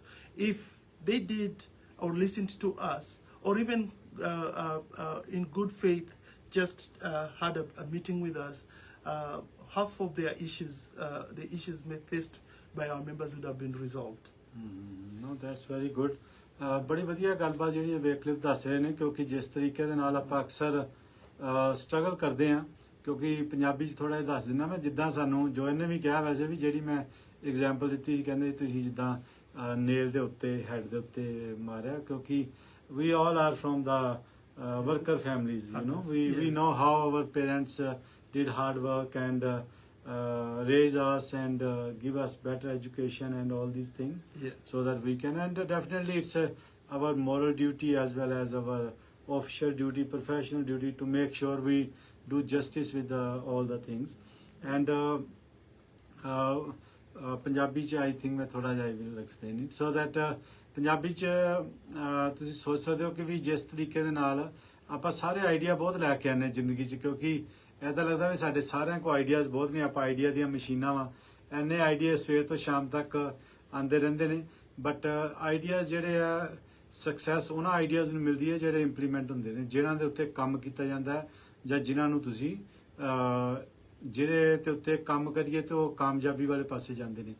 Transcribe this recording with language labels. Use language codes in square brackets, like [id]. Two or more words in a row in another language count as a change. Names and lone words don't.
[en] If they did or listened to us, or even in good faith just had a meeting with us, half of their issues, the issues faced by our members would have been resolved. No, that's very good. [pa] ਬੜੀ ਵਧੀਆ ਗੱਲਬਾਤ ਜਿਹੜੀ ਵੇਕਲਿਫ ਦੱਸ ਰਹੇ ਨੇ, ਕਿਉਂਕਿ ਜਿਸ ਤਰੀਕੇ ਦੇ ਨਾਲ ਆਪਾਂ ਅਕਸਰ ਸਟਰਗਲ ਕਰਦੇ ਹਾਂ, ਕਿਉਂਕਿ ਪੰਜਾਬੀ 'ਚ ਥੋੜਾ ਜਿਹਾ ਦੱਸ ਦਿੰਦਾ ਮੈਂ, ਜਿੱਦਾਂ ਸਾਨੂੰ ਜੋਇਨ ਨੇ ਵੀ ਕਿਹਾ, ਵੈਸੇ ਵੀ ਜਿਹੜੀ ਮੈਂ ਐਗਜ਼ਾਮਪਲ ਦਿੱਤੀ ਸੀ, ਕਹਿੰਦੇ ਤੁਸੀਂ ਜਿੱਦਾਂ ਨੇਲ ਦੇ ਉੱਤੇ ਹੈਡ ਦੇ ਉੱਤੇ ਮਾਰਿਆ, ਕਿਉਂਕਿ [en] we all are from the worker families, you know, we know how our parents did hard work and raise us and give us better education and all these things, so that we can, and definitely it's our moral duty as well as our official duty, professional duty, to make sure we do justice with all the things. [pa] And Punjabi ਚ [en] I think [pa] ਮੈਂ ਥੋੜਾ ਜਿਹਾ [en] I will explain it, so that [pa] ਪੰਜਾਬੀ ਚ ਤੁਸੀਂ ਸੋਚ ਸਕਦੇ ਹੋ ਕਿ ਵੀ ਜਿਸ ਤਰੀਕੇ ਦੇ ਨਾਲ ਆਪਾਂ ਸਾਰੇ ਆਈਡੀਆ ਬਹੁਤ ਲੈ ਕੇ ਆਨੇ ਜ਼ਿੰਦਗੀ 'ਚ, ਕਿਉਂਕਿ ਇੱਦਾਂ ਲੱਗਦਾ ਵੀ ਸਾਡੇ ਸਾਰਿਆਂ ਕੋਲ ਆਈਡੀਆਜ਼ ਬਹੁਤ ਨੇ, ਆਪਾਂ ਆਈਡੀਆ ਦੀਆਂ ਮਸ਼ੀਨਾਂ ਵਾਂ, ਇੰਨੇ ਆਈਡੀਆ ਸਵੇਰ ਤੋਂ ਸ਼ਾਮ ਤੱਕ ਆਉਂਦੇ ਰਹਿੰਦੇ ਨੇ, ਬਟ ਆਈਡੀਆਜ਼ ਜਿਹੜੇ ਆ ਸਕਸੈਸ ਉਹਨਾਂ ਆਈਡੀਆਜ਼ ਨੂੰ ਮਿਲਦੀ ਹੈ ਜਿਹੜੇ ਇੰਪਲੀਮੈਂਟ ਹੁੰਦੇ ਨੇ, ਜਿਨ੍ਹਾਂ ਦੇ ਉੱਤੇ ਕੰਮ ਕੀਤਾ ਜਾਂਦਾ ਜਾਂ ਜਿਨ੍ਹਾਂ ਨੂੰ ਤੁਸੀਂ ਜਿਹਦੇ ਤੇ ਉੱਤੇ ਕੰਮ ਕਰੀਏ ਤੇ ਉਹ ਕਾਮਯਾਬੀ ਵਾਲੇ ਪਾਸੇ ਜਾਂਦੇ ਨੇ।